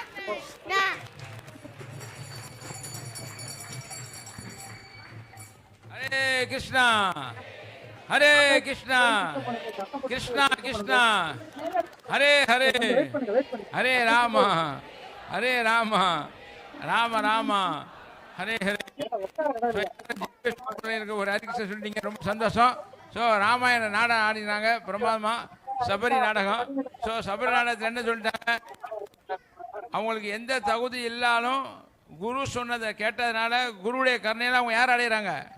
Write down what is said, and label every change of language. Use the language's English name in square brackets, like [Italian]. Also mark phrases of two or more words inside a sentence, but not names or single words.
[Hindi] हरे कृष्णा हरे कृष्णा कृष्णा कृष्णा हरे हरे हरे राम राम राम हरे हरे [Tamil] ஒரு அறிக்கை சொல்லிட்டீங்க, ரொம்ப சந்தோஷம். ஸோ ராமாயண நாடகம் ஆடினாங்க பிரமாதமா, சபரி நாடகம். ஸோ சபரி நாடகத்தில் என்ன சொல்லிட்டாங்க, அவங்களுக்கு எந்த தகுதி இல்லாலும் குரு சொன்னதை கேட்டதுனால குருவுடைய கருணையில் அவங்க யார் அடைகிறாங்க.